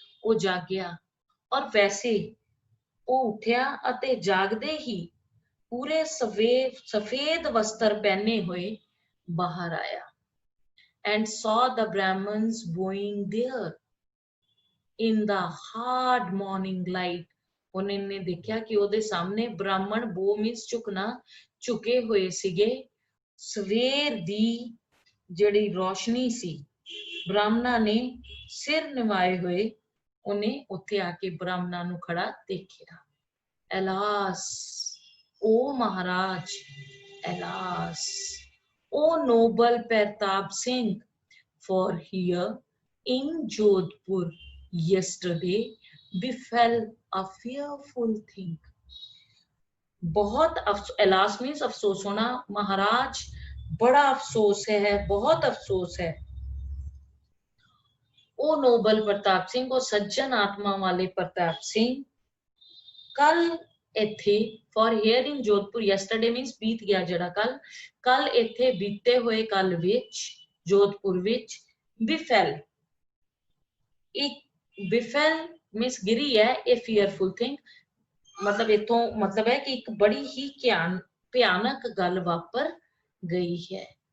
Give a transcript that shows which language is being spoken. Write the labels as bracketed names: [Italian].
[Punjabi] ਉਹ ਜਾਗਿਆ ਔਰ ਵੈਸੇ ਉਹ ਉੱਠਿਆ ਅਤੇ ਜਾਗਦੇ ਹੀ ਪੂਰੇ ਸਫੇਦ ਵਸਤਰ ਪਹਿਨੇ ਹੋਏ ਬਾਹਰ ਆਇਆ। [English] And saw the Brahmins bowing there in the hard morning light. [Punjabi] ਉਹਨੇ ਦੇਖਿਆ ਕਿ ਉਹਦੇ ਸਾਹਮਣੇ ਬ੍ਰਾਹਮਣ, [English] bow means [Punjabi] ਝੁਕਣਾ, ਝੁਕੇ ਹੋਏ ਸੀਗੇ। ਸਵੇਰ ਦੀ ਜਿਹੜੀ ਰੋਸ਼ਨੀ ਸੀ, ਬ੍ਰਾਹਮਣਾਂ ਨੇ ਸਿਰ ਨਿਵਾਏ ਹੋਏ, ਉਹਨੇ ਉੱਥੇ ਆ ਕੇ ਬ੍ਰਾਹਮਣਾਂ ਨੂੰ ਖੜਾ ਦੇਖਿਆ। [English] Alas, O Maharaj, alas, O noble Pratap Singh, for here in Jodhpur yesterday befell a fearful thing. [Hindi] बहुत [English] alas means [Hindi] अफसोस होना। महाराज बड़ा अफसोस है, बहुत अफसोस है। ओ नोबल प्रताप सिंह, ओ सज्जन आत्मा वाले प्रताप सिंह, कल इथे, [English] for here in Jodhpur, yesterday means [Hindi] बीत गया जड़ा कल, कल इथे बीते हुए कल विच जोधपुर विच बिफेल, एक [English] befell means [Hindi] गिरी है, [English] a fearful thing, [Hindi] मतलब इथों मतलब है कि एक बड़ी ही भयानक [Punjabi] गल वापर गई [Hindi] है।